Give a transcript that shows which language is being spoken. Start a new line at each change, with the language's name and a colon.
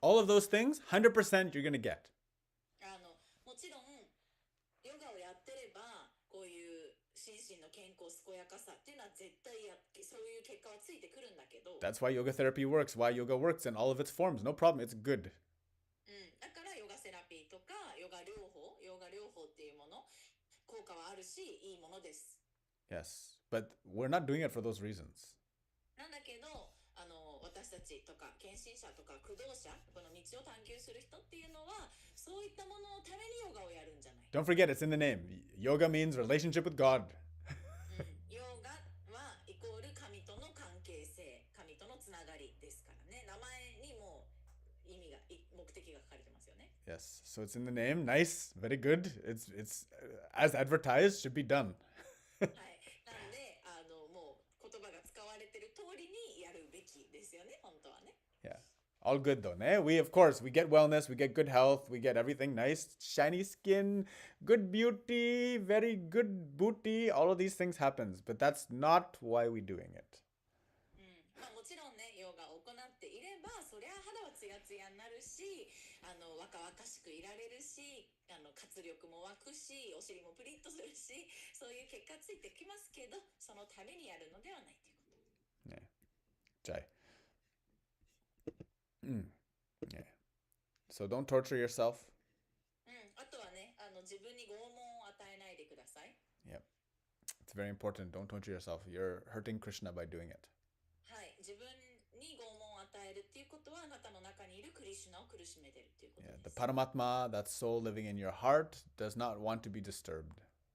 English: All of those things, 100% you're going to get.
Japanese: もちろんヨガをやってればこういう心身の健康健やかさっていうのは絶対そういう結果はついてくるんだけど。
English: That's why yoga therapy works, why yoga works in all of its forms. No problem, it's good.
Japanese: だからヨガセラピーとかヨガ療法っていうもの効果はあるしいいものです。
English: Yes, but we're not doing it for those reasons.
Japanese: なんだけど私たちとか献身者とか駆動者、この道を探求する人っていうのはそういったもののためにヨガをやるんじゃない。
English: Don't forget, it's in the name. Yoga means relationship with God.
Japanese: ヨガはイコール神との関係性、神とのつながりですからね。名前にも意味が目的が書かれてますよね。
English: Yes, so it's in the name. Nice, very good. It's as advertised, should be done.
Japanese: はい、なんでもう言葉が使われてる通りにやるべきですよね、本当はね。
English: Yeah. All good though, né? Of course, we get wellness, we get good health, we get everything nice, shiny skin, good beauty, very good booty, all of these things happens, but that's not why we're doing it.
Japanese: もちろんね、ヨガを行っていれば、そりゃ肌はツヤツヤになるし、若々しくいられるし、活力も湧くし、お尻もプリッとするし、そういう結果ついてきますけど、そのためにやるのではないということ。ね。Jai.
English: Yeah. So don't torture yourself.
Japanese: あとはね、自分に拷問を与えないでください。
English: Yep. It's very important. Don't torture yourself. You're hurting Krishna by doing it.
Japanese: はい、自分に拷問を与えるっていうことは、あなたの中にいるクリシュナを苦しめてるっていうことです。
English: Yeah, the Paramatma, that soul living in your heart, does not want to be disturbed.